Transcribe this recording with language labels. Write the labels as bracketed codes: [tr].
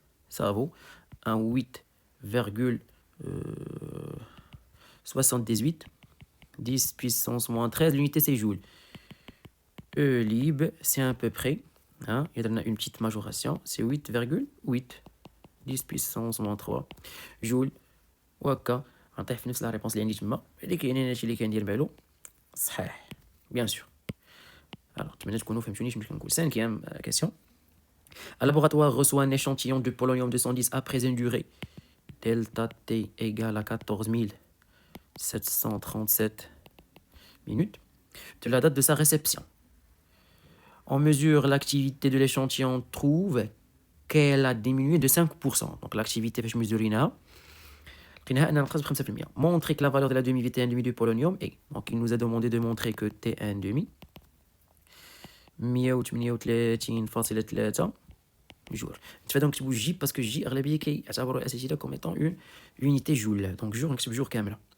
[fr] Ça vaut 8,78 10 puissance moins 13. L'unité c'est joule. E lib c'est à peu près hein, il y a une petite majoration, c'est 8,8 10 puissance moins 3 joule. [ar] وهكا غنطيح في نفس لا ريبونس اللي عندي تما اللي كاينين هادشي اللي كندير بالو صحيح بيان سور. [fr] Alors [ar] نتمنى تكونوا فهمتوني شنو كنقول. [fr] 5e question. Un laboratoire reçoit un échantillon de polonium 210 après une durée delta T égale à 14 737 minutes de la date de sa réception. On mesure l'activité de l'échantillon, trouve qu'elle a diminué de 5%. Donc l'activité [ar] فاش مزورينها لقيناها انها نقصت ب 5%. [fr] Montrer que la valeur de la demi T1 demi du polonium est. Donc il nous a demandé de montrer que T1 demi 138.3 joule. Tu vas donc [ar] نكتبوا [fr] J parce que J [ar] اغلبيه كيعتبروا الاساتذه [fr] comme étant une unité joule. Donc jour نكتب jour كامله.